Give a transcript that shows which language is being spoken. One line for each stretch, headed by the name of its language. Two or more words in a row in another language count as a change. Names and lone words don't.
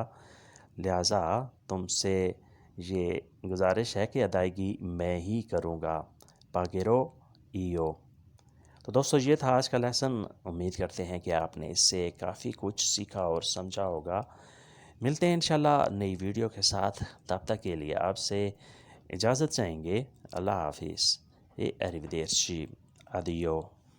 Urdu: لہٰذا تم سے یہ گزارش ہے کہ ادائیگی میں ہی کروں گا.
Italian: pagherò io.
Urdu: تو دوستو یہ تھا آج کا لیسن. امید کرتے ہیں کہ آپ نے اس سے کافی کچھ سیکھا اور سمجھا ہوگا. ملتے ہیں انشاءاللہ نئی ویڈیو کے ساتھ. تب تک کے لیے آپ سے اجازت چاہیں گے. اللہ حافظ.
Italian: arrivederci. addio.